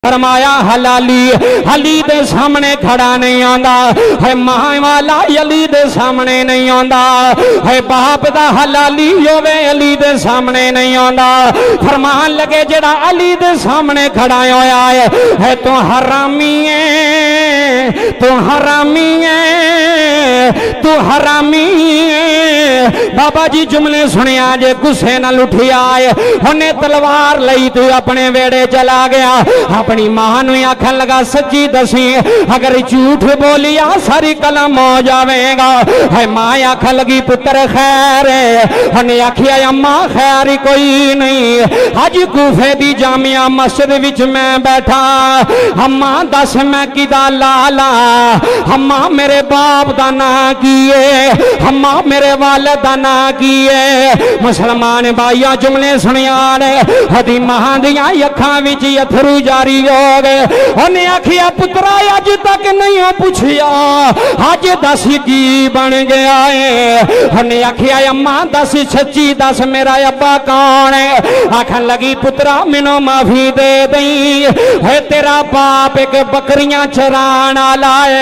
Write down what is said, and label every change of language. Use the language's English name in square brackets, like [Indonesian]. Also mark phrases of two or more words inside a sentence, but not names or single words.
[Punjabi] فرمایا حلالی علی دے سامنے کھڑا نہیں آندا ہے، ماں والا علی دے سامنے نہیں آندا ہے، باپ دا حلالی ہوے علی دے سامنے نہیں آندا۔ فرمان لگے جڑا علی دے سامنے کھڑا ہویا ہے تو حرامی ہے، تو حرامی ہے، تو حرامی ہے۔ بابا جی جملے سنیا جے غصے نال اٹھیا ہے، انہیں تلوار لئی تو اپنے ویڑے چلا گیا، اپنی ماں نو آکھن لگا سچی دسی اگر جھوٹ بولیا ساری قلم ہو جاوے گا۔ ہے ماں آکھن لگی پتر خیر ہے، انہیں آکھیا اماں خیر کوئی نہیں، آج کوفے دی جامعہ مسجد وچ میں بیٹھا، اماں دس میں کدا لالا، اماں میرے باپ دا نا کیے، اماں میرے والد دا نا کیے۔ مسلمان بھائیاں جملے سنیانے ہدی ماں دیاں اکھاں وچ اتھرو جاری ہو گئے۔ انہیں آکھیا پترا اج تک نہیں ہو پوچھیا، آج دس کی بن گیا ہے۔ انہیں آکھیا اماں دس سچی دس میرا ابا کون ہے؟ آکھن لگی پترا منو معافی دے دیں، ہے تیرا باپ ایک بکریاں چران والا ہے۔